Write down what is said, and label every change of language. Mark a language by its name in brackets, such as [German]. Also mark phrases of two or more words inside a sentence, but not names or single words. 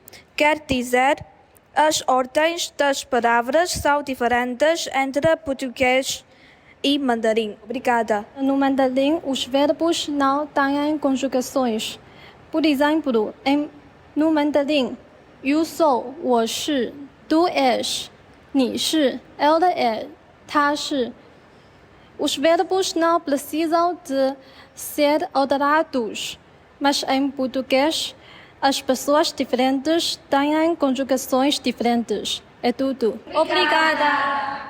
[Portuguese] Quer dizer, as ordens das palavras são diferentes entre português e mandarim. Obrigada. No mandarim, os verbos não têm conjugações. Por exemplo, no mandarim, eu sou, [Chinese] 我是, [Portuguese] tu és, [Chinese] 你是, [Portuguese] ela é, [Chinese] 他是. [Portuguese] Os verbos não precisam de ser alterados, mas em português, as pessoas diferentes têm conjugações diferentes. É tudo. Obrigada!